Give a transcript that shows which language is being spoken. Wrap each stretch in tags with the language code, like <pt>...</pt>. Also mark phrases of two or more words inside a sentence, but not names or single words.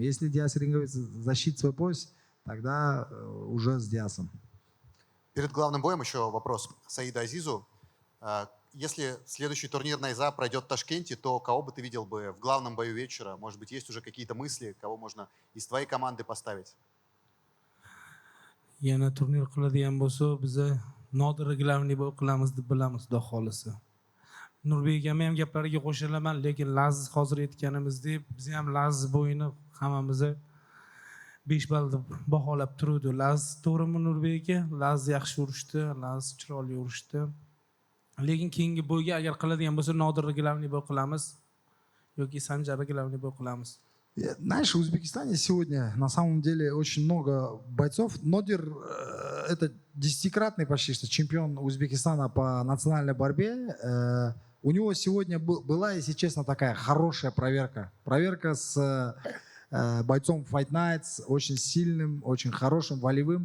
<ru>Если Диас Ирингаипов защитит свой пояс, тогда уже с Диасом. Перед главным боем еще вопрос Саиду Азизу. Если следующий турнир Найза пройдет в Ташкенте, то кого бы ты видел бы в главном бою вечера? Может быть, есть уже какие-то мысли, кого можно из твоей команды поставить?</ru> <uz>Yana turnir qiladigan bo'lsa, biza Nodir</uz> <ru>главный бой</ru> <uz>qilamiz deb bilamiz, xudo xolisa. Nurbek akam ham gaplariga qo'shilaman, lekin Laziz hozir aytganimizdek, biz ham Laziz bo'yini hammamiz 5 ball deb baholab turuvdi. Laziz to'g'rimi Nurbek aka? Laziz yaxshi urishdi, Laziz chiroyli urishdi. Lekin keyingi bo'yga agar qiladigan bo'lsa, Nodir</uz> <ru>главный бой</ru> <uz>qilamiz yoki Sanjar</uz> <ru>главный бой</ru> <uz>qilamiz.</uz> <ru>Знаешь, в Узбекистане сегодня на самом деле очень много бойцов. Нодир — это 10-кратный почти что чемпион Узбекистана по национальной борьбе. У него сегодня была, если честно, такая хорошая проверка. Проверка с бойцом Fight Nights, очень сильным, очень хорошим, волевым.</ru>